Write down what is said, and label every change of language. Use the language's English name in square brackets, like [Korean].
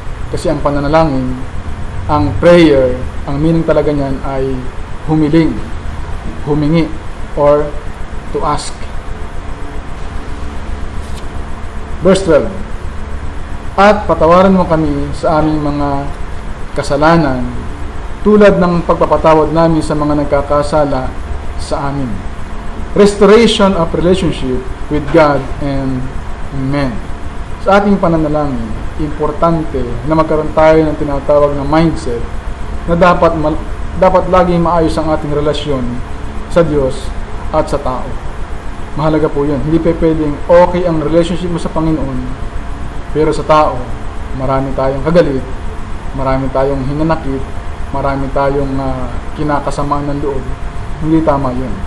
[Filipino] Kasi ang pananalangin, ang prayer, ang meaning talaga niyan ay humiling, humingi, [English] or to ask. [Filipino] Verse 12, at patawaran mo kami sa aming mga kasalanan tulad ng pagpapatawad namin sa mga nagkakasala sa amin. [English] Restoration of relationship with God and men. [Filipino] Sa ating pananalangin, importante na magkaroon tayo ng tinatawag na mindset na dapat laging maayos ang ating relasyon sa Diyos at sa tao. Mahalaga po yun. Hindi pwedeng okay ang relationship mo sa Panginoon, pero sa tao, marami tayong kagalit, marami tayong hinanakit, marami tayong kinakasamaan ng loob. Hindi tama yun.